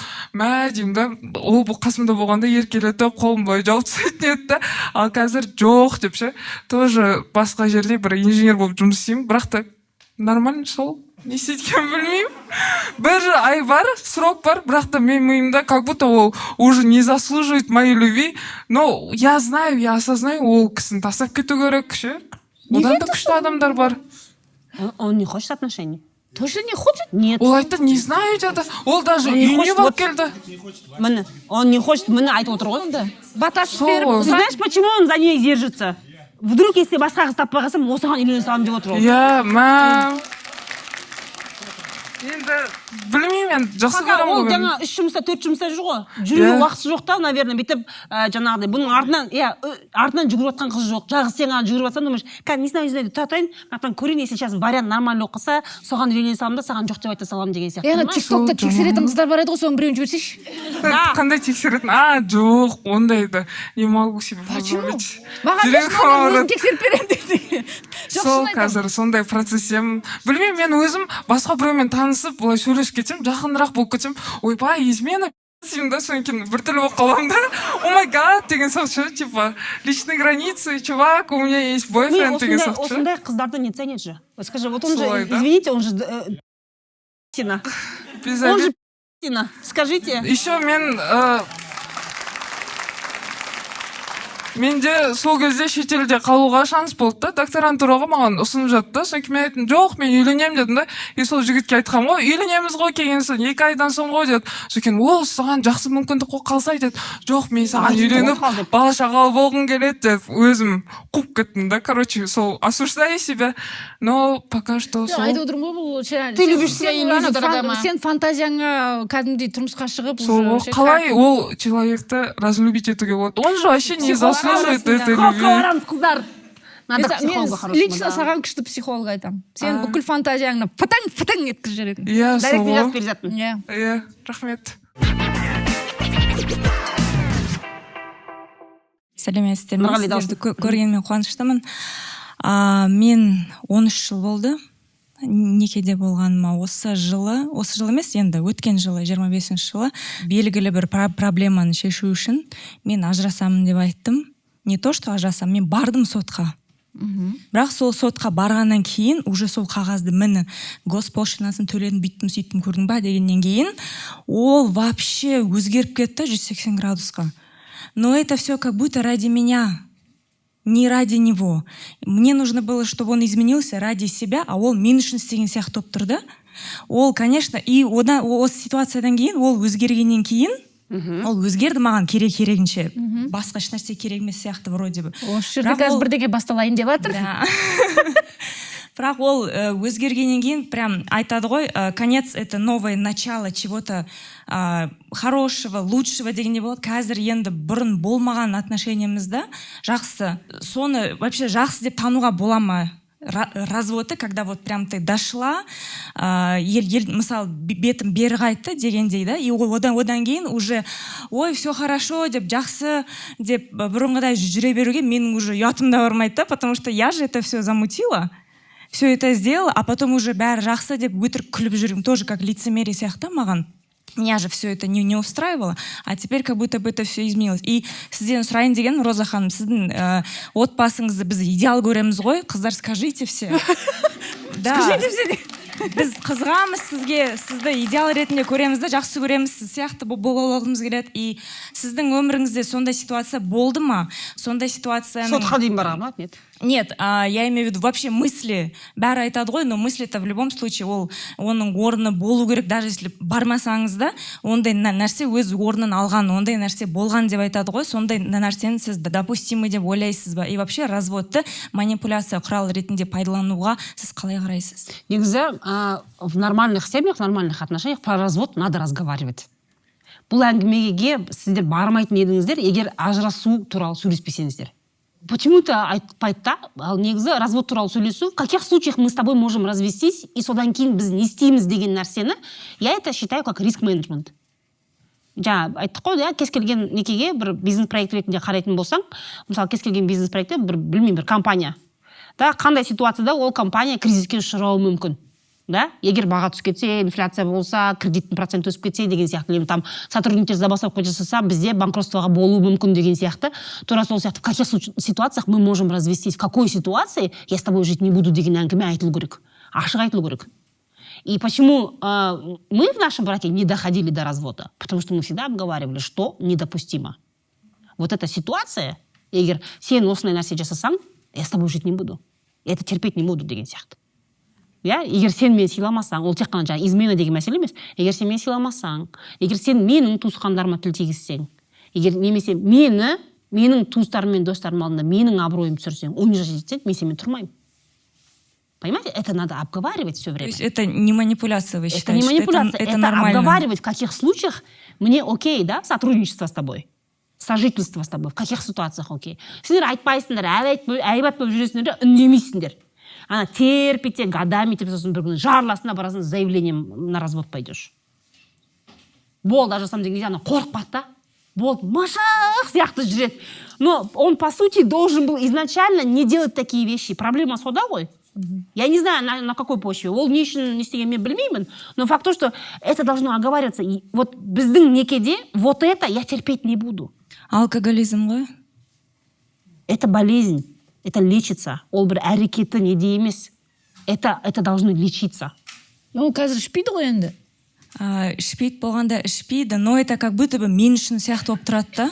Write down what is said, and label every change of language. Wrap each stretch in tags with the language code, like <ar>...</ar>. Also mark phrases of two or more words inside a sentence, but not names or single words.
<kk>Мә деймін да. Ол қасымда болғанда еркелетіп, қолым бойы жауып тастайтын еді да. Ал қазір жоқ деп ше. Тоже басқа жерде бір инженер болып жұмыс істеймін. Бірақ та нормально сол. Не істейтінін білмеймін. 1 ай бар, срок бар, бірақ та мен миымда</kk> <ru>как будто</ru> <kk>ол</kk> <ru>уже не заслуживает моей любви. Но я знаю, я осознаю,</ru> <kk>ол кісіні тастап кету керек ше. Одан да күшті адамдар бар.</kk> <ru>Он не хочет отношений. Тоже не хочет? Нет.</ru> <kk>Ол айтты,</kk> <ru>не знаю</ru> <kk>деді. Ол даже үйіне болып келді. Міне,</kk> <ru>он не хочет,</ru> <kk>міне айтып отыр ғой. Баташып беріп.</kk> <ru>Ты знаешь, почему он за ней держится?</ru> <kk>Вдруг, если басқа қыз таппай қалсам, осыған үйлене саламын деп отыр ол. Иә, мә. Енді білмеймін, мен жақсы көремін Ол ғой. жаңа 3 жұмыста 4 жұмыста жүр ғой. Жүруге уақыты жоқ та, наверное, бүйтіп жаңағыдай бұның артынан жүгіріп жатқан қыз жоқ. Жалғыз сен ғана жүгіріп жатсаң, думаешь, не знаю, тұрайын, мақтан көрейін, если сейчас вариант нормально оқыса, соған үйлене саламын да, саған жоқ деп айта саламын деген сияқты. Яғни TikTok'та тексеретін қыздар бар еді ғой, соның біреуін жіберсейші. Қандай тексеретін? Жоқ, ондайды</kk> <ru>не могу себе позволить.</ru> <kk>Маған өзін тексеріп беремін дейді. Сол қазір сондай процессем. Білмеймін, мен өзім басқа біреумен танысып, былай сөйлесіп кетсем, жақынырақ болып кетсем, ойбай, измена деймін да, содан кейін біртүрлі болып қаламын да.</kk> <en>Oh my god</en> <kk>деген сияқты,</kk> <ru>типа, личные границы, чувак, у меня есть бойфренд</ru> <kk>деген сияқты. Осындай қыздарды</kk> <ru>не ценит же. Скажи, вот он же,</ru> <kk>Солай, да?</kk> <ru>извините, он же Тина. Он же Тина. Скажите.</ru> <kk>Еще менде сол кезде шетелде қалуға шанс болды да, докторантураға маған ұсынып жатты. Содан кейін мен айттым, жоқ, мен үйленемін дедім да. И сол жігітке айтқам ғой, үйленеміз ғой келген соң 2 айдан соң ғой деді. Содан кейін ол саған жақсы мүмкіндік қой қалсай деді. Жоқ, мен саған үйленіп, бала шағалы болғым келеді деп өзім қуып кеттім да.</kk> <ru>Короче, сол осуждаю себя, но пока что сол.</ru> <kk>Айтып отырмын ғой, бұл</kk> <ru>Ты любишь себя иллюзию, дорогая.</ru> <kk>Сен фантазияңа кәдімгідей тұрмысқа шығып, Сол қалай ол человекті разлюбить етуге болады.</kk> <ru>Он же вообще не заслуживает этой любви.</ru> <kk>Қыздар. Мен лично саған күшті психолог айтамын. Сен бүкіл фантазияңны фытаң еткізіп жіберетін. Иә, сол ғой. Иә, рахмет. Сәлеметсіздер ме? Сіздерді көргеніме қуаныштымын. Мен 13 жыл болды некеде болғаныма. Осы жыл емес, енді өткен жылы 25 жылы белгілі бір проблеманы шешу үшін мен ажырасамын деп айттым.</kk> <ru>Не то что</ru> <kk>ажырасамын, мен бардым сотқа. Бірақ сол сотқа барғаннан кейін уже сол қағазды міне госпошлинасын төледім, бүйттім, сөйттім, көрдің ба дегеннен кейін ол вообще өзгеріп кетті 180 градусқа.</kk> <ru>Но это все как будто ради меня, не ради него. Мне нужно было, чтобы он изменился ради себя, а</ru> <kk>ол мен үшін істеген сияқты болып тұрды. Ол, конечно, и осы ситуациядан кейін ол өзгергеннен кейін ол өзгерді, маған керегінше. Басқа ешнәрсе керек емес сияқты</kk> <ru>вроде бы.</ru> <kk>Осы жерде қазір бірдеңе басталайын деп жатыр. Бірақ ол өзгергеннен кейін прям айтады ғой,</kk> <ru>конец — это новое начало чего-то хорошего, лучшего</ru> <kk>дегенде болады. Қазір енді бұрын болмаған отношениямызда жақсы. Соны вообще жақсы деп тануға бола ма?</kk> <ru>Разводы, когда вот прям ты дошла,</ru> <kk>мысалы бетім бері қайтты дегендей, да, и одан кейін уже ой,</kk> <ru>все хорошо</ru> <kk>деп, жақсы деп бұрынғыдай жүре беруге менің уже ұятым да бармайды, да,</kk> <ru>потому что я же это все замутила, все это сделала, а потом уже</ru> <kk>бәрі жақсы деп өтірік күліп жүрмін,</kk> <ru>тоже как лицемерие</ru> <kk>сияқты маған.</kk> <ru>Меня же все это не устраивало, а теперь как будто бы это все изменилось.</ru> <kk>И сізден сұрайын деген, Роза ханым, сіздің отбасыңызды біз идеал көреміз ғой, қыздар,</kk> <ru>скажите все. Скажите все.</ru> <kk>Біз қызғамыз сізге, сізді идеал ретінде көреміз да, жақсы көреміз, сіз сияқты болғымыз келеді. И сіздің өміріңізде сондай ситуация болды ма? Сондай ситуацияның... Сотқа дейін барған ма?</kk> <ru>Нет. Нет, я имею в виду вообще мысли.</ru> <kk>Бәрі айтады ғой,</kk> <ru>но мысли-то в любом случае</ru> <kk>ол оның орны болу керек, даже если бармасаңыз да, ондай нәрсе өз орнын алған, ондай нәрсе болған деп айтады ғой, сондай нәрсені сіз допустимый деп ойлайсыз ба?</kk> <ru>И вообще</ru> <kk>разводты манипуляция құрал ретінде пайдалануға сіз қалай қарайсыз? Негізі,</kk> <ru>в нормальных семьях, в нормальных отношениях про развод надо разговаривать.</ru> <kk>Бұл әңгімеге сіздер бармайтын едіңіздер, егер ажырасу туралы сөйлеспесеңіздер. Почему-то айтпайды да, ал негізі развод туралы сөйлесу,</kk> <ru>в каких случаях мы с тобой можем развестись, и</ru> <kk>содан кейін біз не істейміз деген нәрсені,</kk> <ru>я это считаю как риск-менеджмент.</ru> <kk>Жаңа айттық қой, да, кез келген некеге бір бизнес-проект ретінде қарайтын болсаң, мысалы кез келген бизнес-проектте бір компания, да, қандай ситуацияда ол компания кризиске ұшырауы мүмкін. Да? Егер баға түсіп кетсе, инфляция болса, кредиттің проценті өсіп кетсе деген сияқты, там сотрудниктер забастовка жасаса, бізде банкротствоға болуы мүмкін деген сияқты. Тура сол сияқты,</kk> <ru>в каких ситуациях мы можем развестись, в какой ситуации я с тобой жить не буду</ru> <kk>деген әңгіме айтылу керек. Ашық айтылу керек.</kk> <ru>И почему мы в нашем браке не доходили до развода? Потому что мы всегда обговаривали, что недопустимо. Вот эта ситуация,</ru> <kk>егер сен осындай нәрсе жасасаң,</kk> <ru>я с тобой жить не буду. Я это терпеть не буду</ru> <kk>деген сияқты. Ja, егер сен мені сыйламасаң, ол тек қана жаңа измена деген мәселе емес. Егер сен мені сыйламасаң, егер сен менің туысқандарыма тіл тигізсең, егер немесе менің туыстарым мен достарым алдында менің абыройымды түсірсең, унижать етсең, мен сенімен тұрмаймын.</kk> <ru>Понимаете? Это надо обговаривать все время. То есть это не манипуляция, вы считаете? Это не манипуляция, это нормально. Обговаривать, в каких случаях мне окей, да, сотрудничество с тобой, сожительство с тобой, в каких ситуациях окей.</ru> <kk>Сендер айтпайсыңдар, әйбат болып жүресіңдер, үндемейсіңдер. Ана терпите, годами, сосын бір күні жарласына барасың,</kk> <ru>с заявлением на развод пойдешь.</ru> <kk>Болды, ажырасам деген ана қорықпады да. Болды, машақ сияқты жүреді.</kk> <ru>Но он, по сути, должен был изначально не делать такие вещи. Проблема</ru> <kk>сода ғой.</kk> <ru>Я не знаю, на какой почве.</ru> <kk>Ол не үшін не істеген мен білмеймін.</kk> <ru>Но факт то, что это должно оговариваться. И вот</ru> <kk>біздің некеде</kk> <ru>вот это я терпеть не буду.</ru> <kk>Алкоголизм ғой?</kk> <ru>Это болезнь. Это лечится.</ru> <kk>Ол бір әрекеті неде емес.</kk> <ru>Это должно лечиться.</ru> <kk>Ол қазір ішпейді ғой енді. Ішпейді болғанда ішпейді,</kk> <ru>но это как будто бы</ru> <kk>мен үшін сияқты болып тұрады да.</kk>